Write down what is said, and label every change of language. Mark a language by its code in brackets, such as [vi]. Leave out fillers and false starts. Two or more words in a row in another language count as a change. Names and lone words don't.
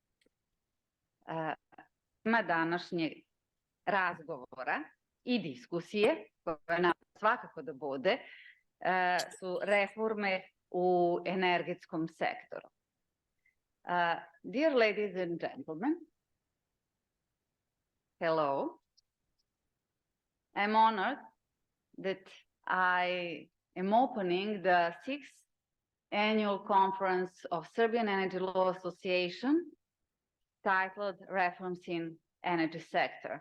[sr] Tema današnjeg razgovora i diskusije, koja nam svakako da bude, su reforme u energetskom sektoru. [en] Dear ladies and gentlemen, hello. I'm honored that I am opening the 6th annual conference of Serbian Energy Law Association titled Reforms in Energy Sector.